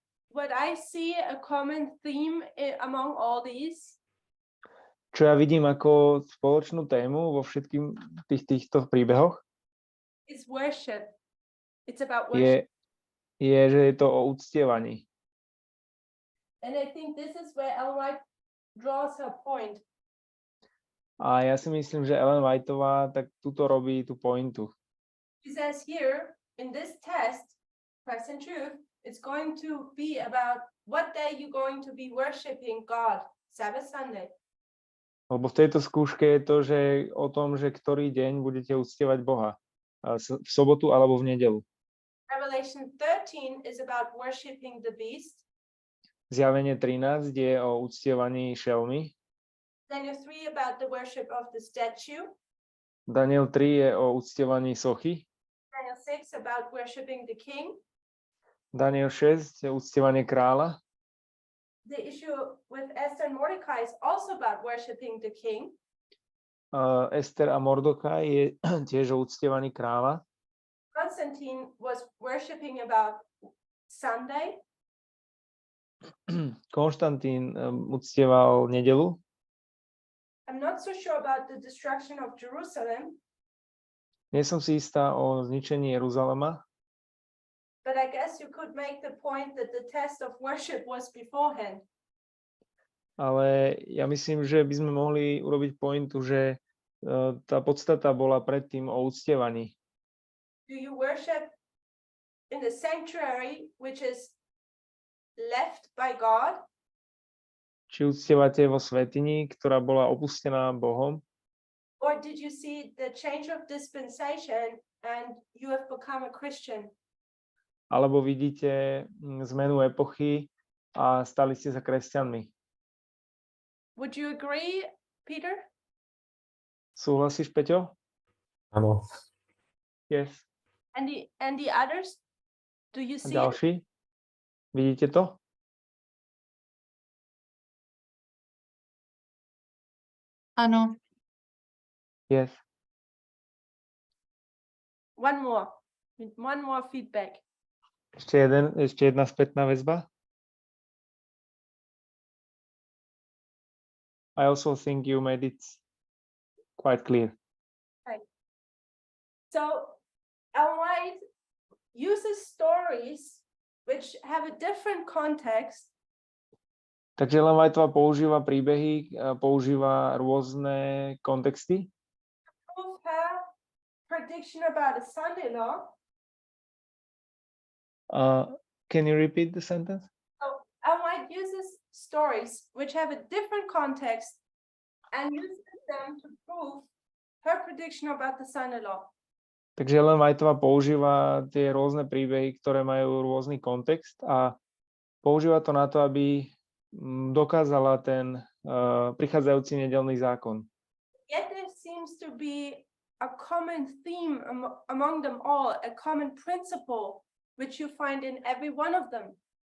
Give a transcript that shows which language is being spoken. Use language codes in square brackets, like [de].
[en] What I see a common theme among all these [sk] Čo ja vidím ako spoločnú tému vo všetkým týchto príbehoch, [en] is worship. It's about worship. [sk] je, že je to o uctievaní. [en] And I think this is where Ellen White draws her point. [sk] A ja si myslím, že Ellen Whiteová tak tuto robí tú pointu. [en] She says here, in this test, Christ and Truth, it's going to be about what day you're going to be worshiping God, Sabbath, Sunday. [sk] Lebo v tejto skúške je to, že o tom, že ktorý deň budete uctievať Boha. V sobotu alebo v nedeľu. [en] Revelation 13 is about worshiping the beast. [sk] Zjavenie 13 je o uctievaní šelmy. [en] Daniel 3 about the worship of the statue. [sk] Daniel 3 je o uctievaní sochy. [en] Daniel 6 about worshiping the king. [sk] Daniel 6 je uctievanie kráľa. [en] The issue with Esther and Mordecai is also about worshiping the king. [sk] Ester a Mordokaj je tiež o uctievaní kráľa. [en] Constantine was worshiping about Sunday. [sk] Konštantín uctieval nedeľu. [en] I'm not so sure about the destruction of Jerusalem, [sk] Nie som si istá o zničení Jeruzalema, [en] but I guess you could make the point that the test of worship was beforehand. [sk] ale ja myslím, že by sme mohli urobiť pointu, že tá podstata bola predtým o uctievaní. [en] Do you worship in the sanctuary, which is left by God? [sk] Či uctievate vo svätyni, ktorá bola opustená Bohom, [en] Or did you see the change of dispensation and you have become a Christian? [sk] alebo vidíte zmenu epochy a stali ste sa kresťanmi. [en] Would you agree, Peter? [sk] Súhlasíš, Peťo? Áno. [en] Yes. And the others? Do you [sk] A [en] see it? [sk] ďalší? Vidíte to? Ano, [en] Yes. One more. One more feedback. [sk] Ešte jedna spätná väzba. [en] I also think you made it quite clear. So Ellen White uses stories which have a different context [sk] Takže Ellen Whiteová používa príbehy, používa rôzne kontexty, [en] to prove her prediction about a son-in-law. Can you repeat the sentence? So Ellen White uses stories which have a different context and uses them to prove her prediction about the son-in-law. [sk] Takže Ellen Whiteová používa tie rôzne príbehy, ktoré majú rôzny kontext a používa to na to, aby dokázala ten prichádzajúci nedeľný zákon. [en] Yet there seems to be a common theme among them all, a common principle which you find in every one of them.